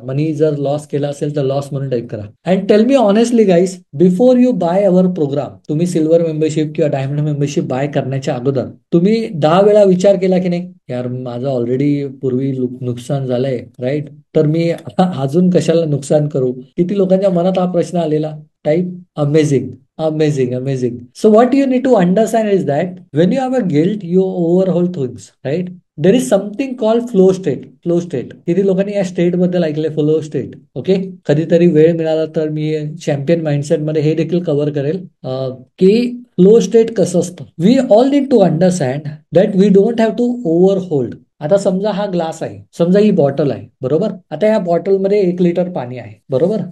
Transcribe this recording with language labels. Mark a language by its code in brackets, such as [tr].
[mr] मनी जर लॉस केला असेल तर लॉस म्हणून टाईप करा. [en] and tell me honestly guys, before you buy our program, [mr] तुम्ही सिल्वर मेंबरशिप किंवा डायमंड मेंबरशिप बाय करण्याच्या अगोदर तुम्ही 10 वेळा विचार केला की नाही, यार माझं ऑलरेडी पूर्वी नुकसान झालंय, राईट? तर मी अजून कशाला नुकसान करू? किती लोकांच्या मनात हा प्रश्न आलेला? [en] Type amazing. Amazing, amazing. So what you need to understand is that when you have a guilt, you overhaul things, right? There is something called flow state. Flow state. [mr] किती लोकांनी या स्टेट बद्दल ऐकलंय? Flow state. ओके, कधीतरी वेळ मिळाला तर मी champion mindset मध्ये हे देखील कव्हर करेल की फ्लो स्टेट कसं असतं. [en] We all need to understand that we don't have to overhaul. [mr] आता समजा हा ग्लास आहे, समजा ही बॉटल आहे, बरोबर? आता या बॉटलमध्ये 1 लिटर पाणी आहे, बरोबर?